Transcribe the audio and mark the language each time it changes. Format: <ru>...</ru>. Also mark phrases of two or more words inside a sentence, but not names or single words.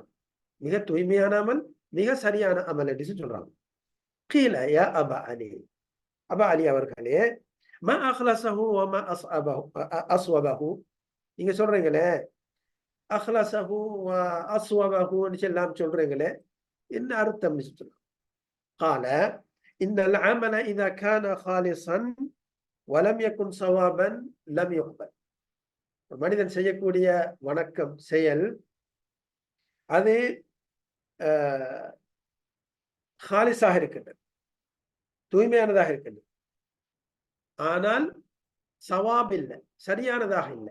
<ta>மிக தூய்மையான அமல், மிக சரியான அமல் என்று சொல்றாங்க.</ta> <ar>قيل يا أبا علي، أبا علي அவர்களே, ما أخلصه وما أصوبه,</ar> <ta>நீங்க சொல்றீங்களே</ta> <ar>أخلصه وأصوبه</ar> <ta>எல்லாம் சொல்றீங்களே, என்ன அர்த்தம் சொல்றாங்க.</ta> <ar>قال إن العمل إذا كان خالصا ولم يكن صوابا لم يقبل.</ar> <ta>மனிதன் செய்யக்கூடிய வணக்கம், செயல், அது ஹாலிஸாக இருக்கின்றது, தூய்மையானதாக இருக்கின்றது, ஆனால் சவாப் இல்லை, சரியானதாக இல்லை.</ta>